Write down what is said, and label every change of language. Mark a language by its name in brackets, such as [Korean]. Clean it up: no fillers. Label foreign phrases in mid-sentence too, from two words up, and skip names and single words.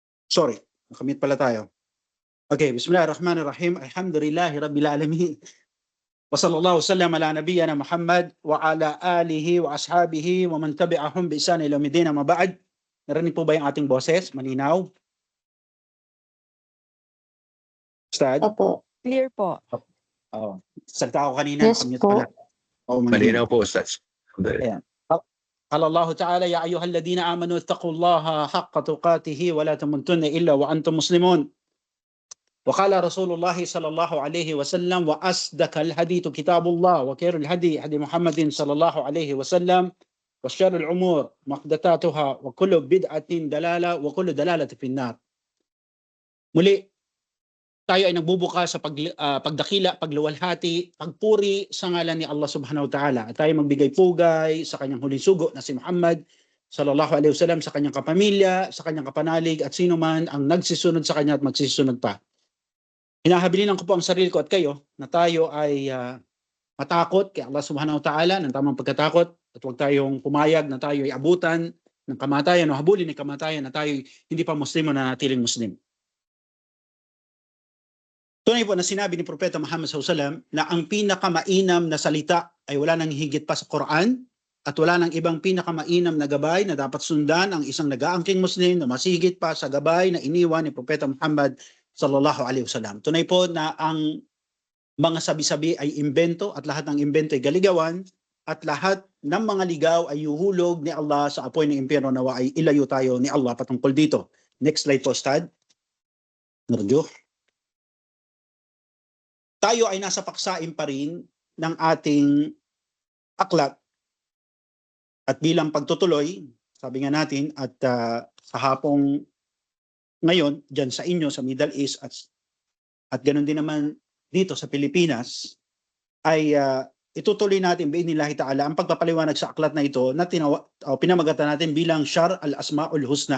[Filipino] Sorry, nakamute pala tayo. [Arabic] Okay, بسم الله الرحمن الرحيم. الحمد لله رب العالمين. وصلى الله وسلم على نبينا محمد وعلى آله وأصحابه ومن تبعهم بإحسان إلى يوم الدين، أما بعد. [Filipino] Narinig po ba yung ating boses? Malinaw? Ustad? Opo. Clear po. Oo. Salta ako kanina, [English] Yes [Filipino] nakamute po. pala. Oo, Malinaw po, Ustaz. Ayan. [Arabic] قال الله تعالى يا أيها الذين آمنوا اتقوا الله حق تقاته ولا تموتن إلا وأنتم مسلمون. وقال رسول الله صلى الله عليه وسلم وأصدق الحديث كتاب الله وخير الهدي هدي محمد صلى الله عليه وسلم وشر الأمور محدثاتها وكل بدعة دلالة وكل دلالة في النار. [Filipino] Muli, tayo ay nagbubuka sa pagdakila, pagluwalhati, pagpuri sa ngalan ni Allah [Arabic] سبحانه وتعالى. [Filipino] At tayo magbigay pugay sa kanyang huling sugo na si Muhammad [Arabic] صلى الله عليه وسلم, [Filipino] sa kanyang kapamilya, sa kanyang kapanalig at sino man ang nagsisunod sa kanya at magsisunod pa. Hinahabilinan ko po ang sarili ko at kayo na tayo ay matakot kay Allah [Arabic] سبحانه وتعالى [Filipino] ng tamang pagkatakot at huwag tayong pumayag na tayo ay abutan ng kamatayan o habulin ng kamatayan na tayo hindi pa Muslim o nanatiling Muslim. Tunay po na sinabi ni Propeta Muhammad SAW na ang pinakamainam na salita ay wala nang higit pa sa Quran at wala nang ibang pinakamainam na gabay na dapat sundan ang isang nag-aangking Muslim na masigit pa sa gabay na iniwan ni Propeta Muhammad [Arabic] صلى الله عليه وسلم. [Filipino] Tunay po na ang mga sabi-sabi ay imbento at lahat ng imbento ay galigawan at lahat ng mga ligaw ay yuhulog ni Allah sa apoy ng impyerno, nawa ay ilayo tayo ni Allah patungkol dito. [English] Next slide [Filipino] po, Ustad. Narjo. Tayo ay nasa paksain pa rin ng ating aklat at bilang pagtutuloy, sabi nga natin, at sa hapong ngayon, dyan sa inyo, sa Middle East at ganoon din naman dito sa Pilipinas, ay itutuloy natin [Arabic] بإذن الله تعالى [Filipino] ang pagpapaliwanag sa aklat na ito na pinamagatan natin bilang Syar al-Asma'ul Husna.